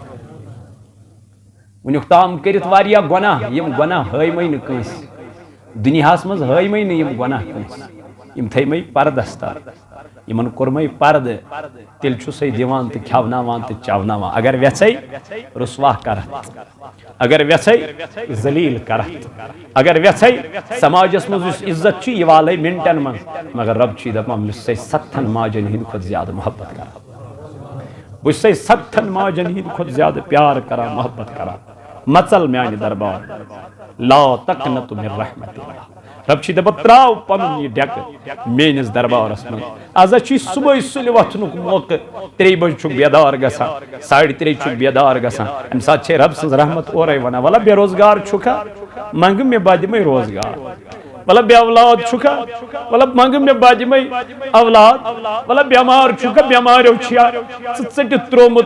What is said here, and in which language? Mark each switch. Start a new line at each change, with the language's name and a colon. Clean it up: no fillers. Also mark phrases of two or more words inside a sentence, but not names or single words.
Kashmiri: وٕنیُک تام کٔرِتھ واریاہ گۄناہ یِم گۄناہ ہٲیمٕے نہٕ کٲنٛسہِ دُنیاہس منٛز ہٲیمٕے نہٕ یِم گۄناہ کٲنٛسہِ یِم تھٲیمٕے پردس تل یمن کورمے پرد تیل چھُسے دِوان تہٕ کھٮ۪وناوان تہٕ چاوناوان اگر ویژھے رسوا کرتھ اگر ویژھے ذلیل کرتھ اگر ویژھے سماجس منٛز یُس عزت چھُ یہِ والے منٹن منٛز مگر رب چھُے دپان بہٕ چھُسے 7 ماجن ہٕنٛدِ کھۄتہٕ زیادٕ محبت کران بہٕ چھُسے 7 ماجن ہٕنٛدِ کھۄتہٕ زیادٕ پیار کران محبت کران مژل میانہِ دربار
Arabic: لا تقنط من رحمت اللہ
Kashmiri: رب چھ دپان تراو پنن یہ ڈیک میٲنس دربارس من آز چھ صبح سُلہِ وتھنُک موقع 3 بج چھُکھ بیدار گژھان 3:30 چھُکھ بیدار گژھان امہِ ساتہٕ چھے رب سٕنٛز رحمت اورے ونان ولا بے روزگار چھُکھا منگ مےٚ بہٕ دِمے روزگار ولا بے اولاد چھُکھا ولا منگ مےٚ بہٕ دِمے اولاد ولا بیمار چھُکھا بیماریو چھیا ژٕ ژٔٹِتھ تروومُت